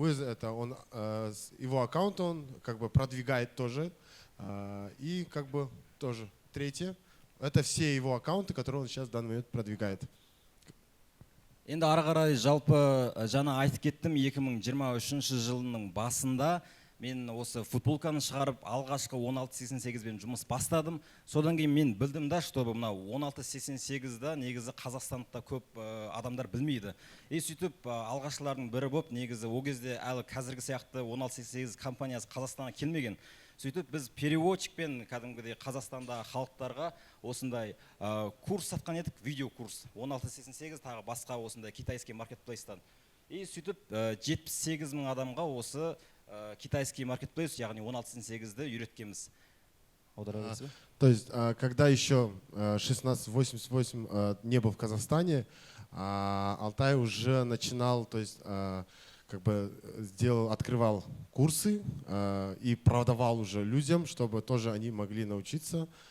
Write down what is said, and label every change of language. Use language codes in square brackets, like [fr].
[ru] Это он, его аккаунт он как бы продвигает тоже. И как бы тоже третье. Это все его аккаунты, которые он сейчас в данный момент продвигает. [kk] Енді ары қарай жалпы жаңа айтып кеттім, 2023 жылының басында мен осы футболканы шығарып алғашқы 1688-бен жұмыс бастадым. Содан кейін мен білдім да, что мына 1688-да негізі Қазақстанда көп адамдар білмейді. Сөйтіп алғашқылардың бірі болып, негізі ол кезде әлі қазіргі сияқты 1688 компаниясы Қазақстанға келмеген. сөйтіп біз переводчикпен кәдімгідей қазақстандағы халықтарға осындай курс сатқан едік, видео курс 1688 тағы басқа осындай китайский маркетплейстан. И сөйтіп 78 мың адамға осы [ru] китайский маркетплейс, [kk] яғни 1688-ді үйреткенбіз. Аудара бересіз бе? [ru] То есть, когда еще 1688 не был в Казахстане, Алтай уже начинал, то есть, как бы открывал курсы и продавал уже людям, чтобы тоже они могли научиться.